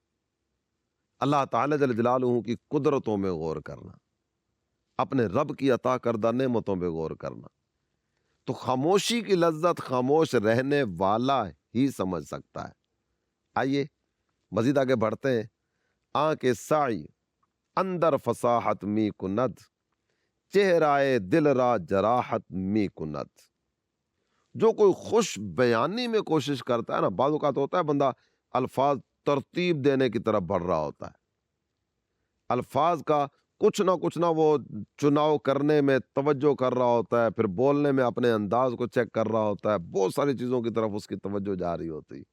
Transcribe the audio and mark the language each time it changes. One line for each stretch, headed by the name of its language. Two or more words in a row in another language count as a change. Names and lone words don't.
Urdu: اللہ تعالی جل جلالہ کی قدرتوں میں غور کرنا، اپنے رب کی عطا کردہ نعمتوں پہ غور کرنا۔ تو خاموشی کی لذت خاموش رہنے والا ہی سمجھ سکتا ہے۔ آئیے مزید آگے بڑھتے ہیں۔
Persian: آنکھ سائی اندر فصاحت می کند، چہرائے دل را جراحت می کند۔
Urdu: جو کوئی خوش بیانی میں کوشش کرتا ہے نا، بعض اوقات ہوتا ہے بندہ الفاظ ترتیب دینے کی طرف بڑھ رہا ہوتا ہے، الفاظ کا کچھ نہ وہ چناؤ کرنے میں توجہ کر رہا ہوتا ہے، پھر بولنے میں اپنے انداز کو چیک کر رہا ہوتا ہے، بہت ساری چیزوں کی طرف اس کی توجہ جا رہی ہوتی ہے۔